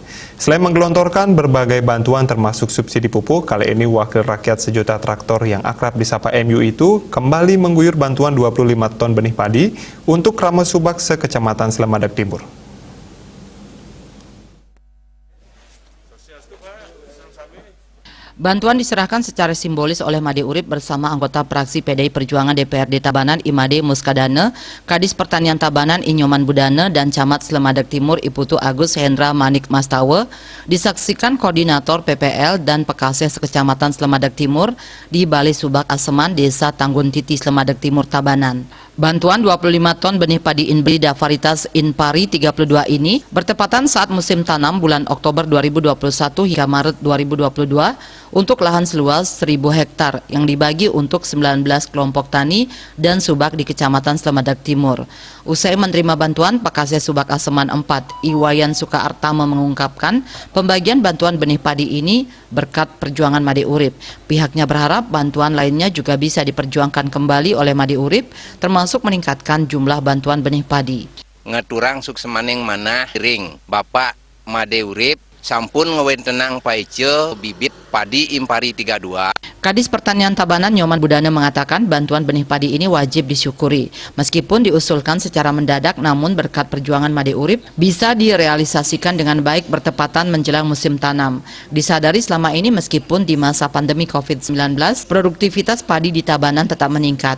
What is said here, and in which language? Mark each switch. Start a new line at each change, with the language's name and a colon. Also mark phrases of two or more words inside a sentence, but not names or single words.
Indonesian: Selain menggelontorkan berbagai bantuan termasuk subsidi pupuk, kali ini Wakil Rakyat Sejuta Traktor yang akrab disapa MU itu kembali mengguyur bantuan 25 ton benih padi untuk Kramas Subak sekecamatan Slemadak Timur. Bantuan diserahkan secara simbolis oleh Made Urip bersama anggota fraksi PDI Perjuangan DPRD Tabanan Imade Muskadana, Kadis Pertanian Tabanan Inyoman Budana, dan Camat Slemadak Timur Iputu Agus Hendra Manik Mastawa, disaksikan Koordinator PPL dan Pekaseh Kecamatan Slemadak Timur di Balai Subak Aseman, Desa Tanggun Titi, Slemadak Timur, Tabanan. Bantuan 25 ton benih padi inbrida varietas Inpari 32 ini bertepatan saat musim tanam bulan Oktober 2021 hingga Maret 2022 untuk lahan seluas 1.000 hektar yang dibagi untuk 19 kelompok tani dan subak di Kecamatan Slemadak Timur. Usai menerima bantuan, Pekaseh Subak Aseman 4, Iwayan Sukaartama mengungkapkan pembagian bantuan benih padi ini berkat perjuangan Made Urip. Pihaknya berharap bantuan lainnya juga bisa diperjuangkan kembali oleh Made Urip, termasuk meningkatkan jumlah bantuan benih padi.
Balinese: Ngeturang suksemaning mana ring Bapak Made Urip sampun ngewentenang paice bibit padi Impari 32.
Indonesian: Kadis Pertanian Tabanan Nyoman Budana mengatakan bantuan benih padi ini wajib disyukuri. Meskipun diusulkan secara mendadak, namun berkat perjuangan Made Urip bisa direalisasikan dengan baik bertepatan menjelang musim tanam. Disadari selama ini meskipun di masa pandemi COVID-19, produktivitas padi di Tabanan tetap meningkat.